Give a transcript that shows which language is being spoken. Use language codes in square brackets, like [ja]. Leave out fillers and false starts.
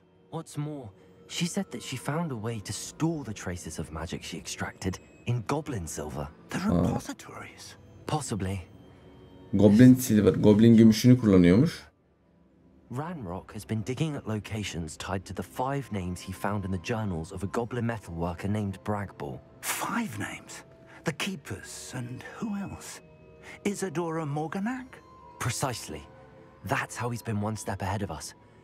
[en] What's more, she said that she found a way to store the traces of magic she extracted in goblin silver. The repositories? Possibly. Goblin silver, [tr] goblin gümüşünü kullanıyormuş. [en] Ranrock has been digging at locations tied to the 5 names he found in the journals of a goblin metalworker named Bragball. 5 names? The Keepers and who else? Isadora Morganac? Precisely. That's how he's been one step ahead of us.